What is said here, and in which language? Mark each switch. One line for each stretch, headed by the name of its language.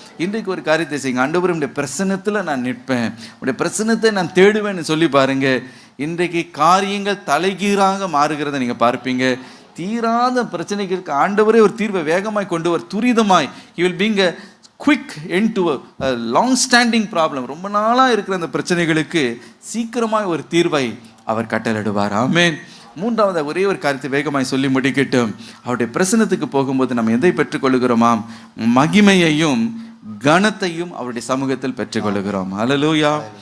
Tamil: இன்றைக்கு ஒரு காரியத்தை செய்யுங்க. ஆண்டவரே, உடைய பிரசன்னத்தில் நான் நிற்பேன், உடைய பிரசன்னத்தை நான் தேடுவேன்னு சொல்லி பாருங்க. இன்றைக்கு காரியங்கள் தலைகீழாக மாறுகிறத நீங்க பார்ப்பீங்க. தீராத பிரச்சனைகளுக்கு ஆண்டவரே ஒரு தீர்வை வேகமாய் கொண்டு வர துரிதமாய்
English: he will bring a quick end to a long standing problem.
Tamil: ரொம்ப நாளா இருக்கிற அந்த பிரச்சனைகளுக்கு சீக்கிரமாய் ஒரு தீர்வை அவர் கட்டளையிடுவார். ஆமென். மூன்றாவது ஒரே ஒரு காரியத்தை வேகமாய் சொல்லி முடிக்கட்டும். அவருடைய பிரசன்னத்துக்கு போகும்போது நம்ம எதை பெற்றுக்கொள்கிறோமாம்? மகிமையையும் கனத்தையும் அவருடைய சமூகத்தில் பெற்றுக்கொள்கிறோம். ஹல்லேலூயா.